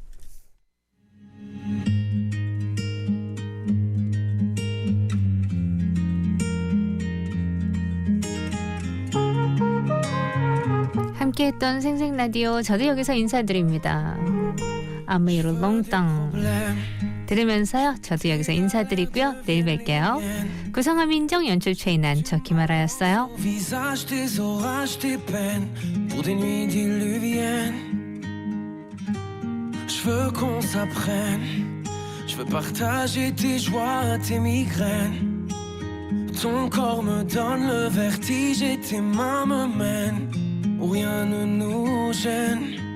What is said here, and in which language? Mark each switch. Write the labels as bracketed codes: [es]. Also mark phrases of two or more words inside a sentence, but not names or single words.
[ko] 함께했던 생생라디오 저도 여기서 인사드립니다. 아메이로 롱땅 들으면서요. 저도 여기서 인사드리고요. 내일 뵐게요. 구성함 인정 연출 최인한 저 김아라였어요. [fr] Visage tes orages, tes peines pour des nuits diluviennes. Je veux qu'on s'apprenne. Je veux partager tes joies, tes migraines. Ton corps me donne le vertige et tes mains me mènent où rien ne nous gêne.